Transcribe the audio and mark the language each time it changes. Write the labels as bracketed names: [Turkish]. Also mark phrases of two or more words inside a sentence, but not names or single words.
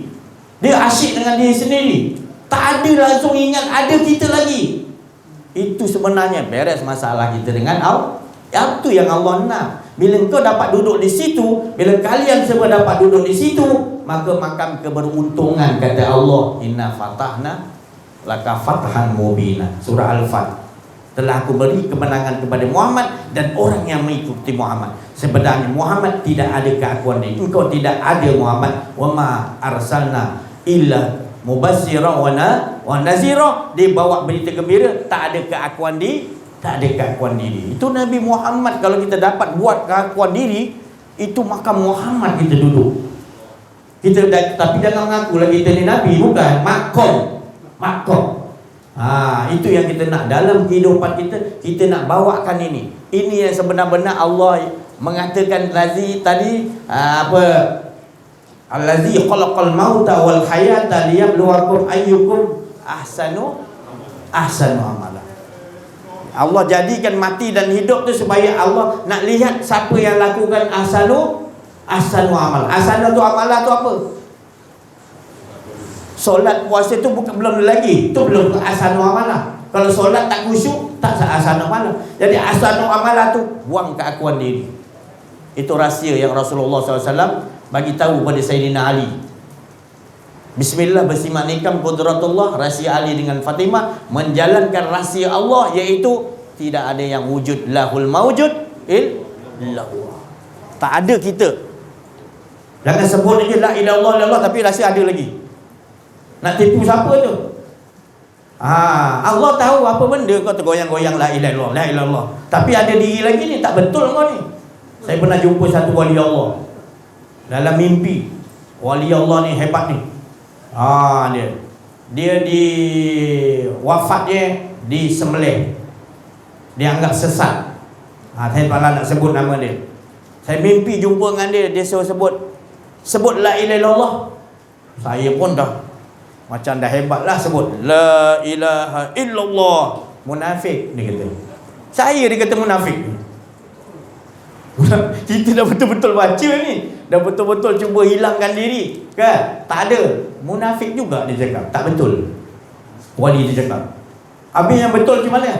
[Malay] Dia asyik dengan diri sendiri. Tak ada langsung ingat ada kita lagi. Itu sebenarnya beres masalah kita dengan Allah. Itu yang Allah nak. Bila kau dapat duduk di situ, bila kalian semua dapat duduk di situ, maka makam keberuntungan, kata Allah, [Arabic] إنا فتحنا لك فتحا مبينا. Surah Al-Fat. [Malay] Telah aku beri kemenangan kepada Muhammad dan orang yang mengikuti Muhammad. Sebenarnya Muhammad tidak ada keakuan diri. Engkau tidak ada Muhammad. [Arabic] وما أرسلنا إلا مبشرا ونذيرا. [Malay] Dia bawa berita gembira, tak ada keakuan diri, tak ada keakuan diri. Itu Nabi Muhammad. Kalau kita dapat buat keakuan diri, itu makam Muhammad kita duduk. Kita tapi jangan mengaku lagi kita ni Nabi, bukan. Makom. Itu yang kita nak dalam kehidupan kita. Kita nak bawakan ini. Ini yang sebenar-benar Allah mengatakan tadi [Arabic] الذي خلق الموت والحياة ليبلوكم أيكم أحسن عملا. [Malay] Allah jadikan mati dan hidup tu supaya Allah nak lihat siapa yang lakukan [Arabic] أحسن عمل. [Malay] Ahsanu tu amalah tu apa? Solat puasa tu belum lagi. Tu belum [Arabic] أحسن عملا. [Malay] Kalau solat tak khusyuk, tak [Arabic] أحسن عملا. [Malay] Jadi [Arabic] أحسن عملا [Malay] tu buang keakuan diri. Itu rahsia yang Rasulullah SAW bagi tahu pada Sayyidina Ali. Bismillah bersimak nikam qudratullah, rahsia Ali dengan Fatimah, menjalankan rahsia Allah, iaitu tidak ada yang wujud [Arabic] لا موجود إلا الله. [Malay] Tak ada kita. Jangan sebut je [Arabic] لا إله إلا الله [Malay] tapi rahsia ada lagi. Nak tipu siapa tu? Allah tahu apa benda kau tergoyang-goyang [Arabic] لا إله إلا الله، لا إله إلا الله. [Malay] Tapi ada diri lagi ni, tak betul kau ni. Saya pernah jumpa satu wali Allah dalam mimpi. Wali Allah ni hebat ni. Dia di wafatnya di sembelih. Dia anggap sesat. Saya malah nak sebut nama dia. Saya mimpi jumpa dengan dia. Dia suruh sebut [Arabic] لا إله إلا الله. [Malay] Saya pun dah macam dah hebat lah sebut [Arabic] لا إله إلا الله. [Malay] Munafik dia kata. Saya dia kata munafik. Kita dah betul-betul baca ni, dah betul-betul cuba hilangkan diri, kan? Tak ada. Munafik juga dia cakap. Tak betul. Wali dia cakap. Habis yang betul macam mana?